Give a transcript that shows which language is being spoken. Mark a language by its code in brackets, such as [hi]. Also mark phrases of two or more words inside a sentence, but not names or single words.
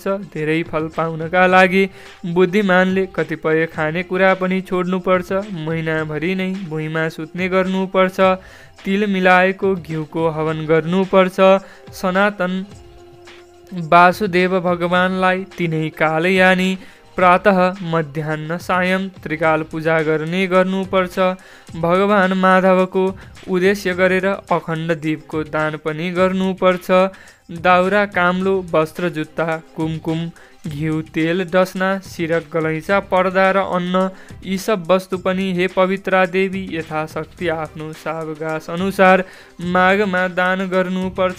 [ne] धेरै फल पाउनका लागि बुद्धिमानले कतिपय खानेकुरा पनि छोड्नुपर्छ। महिनाभरि नै भुइँमा सुत्ने गर्नुपर्छ। तिल मिलाएको घिउको हवन गर्नुपर्छ। सनातन वासुदेव भगवानलाई तिनै काल यानि प्रातः मध्याह्न सायं त्रिकाल पूजा गर्नुपर्छ। भगवान माधवको उद्देश्य गरेर अखण्ड दीपको दान पनि गर्नुपर्छ। दाउरा, काम्लो, वस्त्र, जुत्ता, कुमकुम, घिउ, तेल, डसना, सिरक, गलैँचा, पर्दा र अन्न यी सब वस्तु पनि हे पवित्रा देवी यथाशक्ति आफ्नो सावकाश अनुसार माघमा दान गर्नुपर्छ।